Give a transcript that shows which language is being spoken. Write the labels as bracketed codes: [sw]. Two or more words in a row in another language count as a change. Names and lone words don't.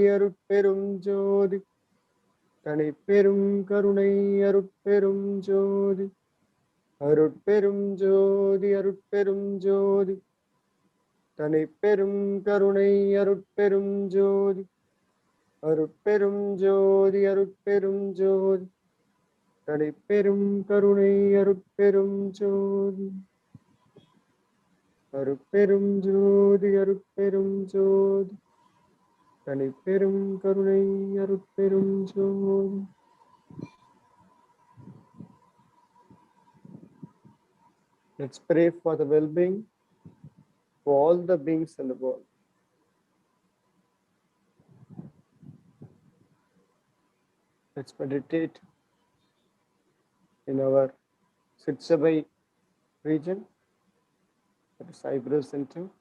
[ta] அருட்பெரும் ஜோதி, தனிப்பெரும் கருணை, அருட்பெரும் ஜோதி, அருட்பெரும் ஜோதி, அருட்பெரும் ஜோதி, தனிப்பெரும் கருணை, அருட்பெரும் ஜோதி, அருட்பெரும் ஜோதி, அருட்பெரும் ஜோதி, தனிப்பெரும் கருணை, அருட்பெரும் ஜோதி, அருட்பெரும் ஜோதி, அருட்பெரும் ஜோதி, தனிப்பெரும் கருணை, அருட்பெரும் ஜோதி. [en] Let's pray for the well-being for all the beings in the world. Let's meditate in our Sathsang region, that is eyebrow center.